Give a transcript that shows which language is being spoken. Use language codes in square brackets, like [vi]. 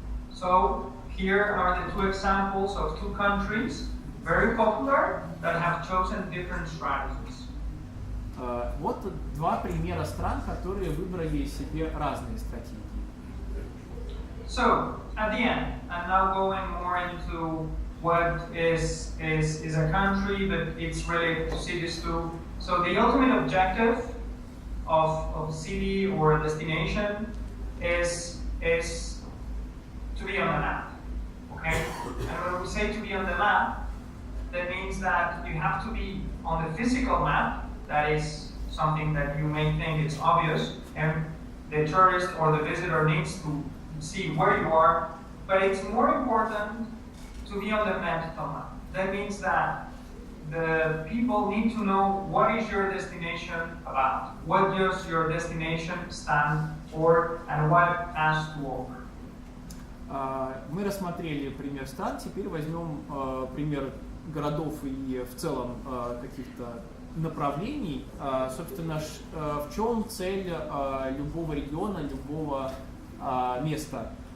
[en] So here are the two examples of two countries, very popular, that have chosen different strategies. [ru] Вот два примера стран, которые выбрали себе разные стратегии. [en] So at the end, I'm now going more into what is a country, but it's related to cities too. So the ultimate objective of a city or a destination is to be on the map. Okay? And when we say to be on the map, that means that you have to be on the physical map. That is something that you may think is obvious, and the tourist or the visitor needs to see where you are. But it's more important to be on the mental map. That means that the people need to know what is your destination about, what does your destination stand for, and what it has to offer. [ru] Мы рассмотрели пример стран, теперь возьмем пример городов и в целом каких-то направлений. Собственно, в чем цель любого региона, любого места?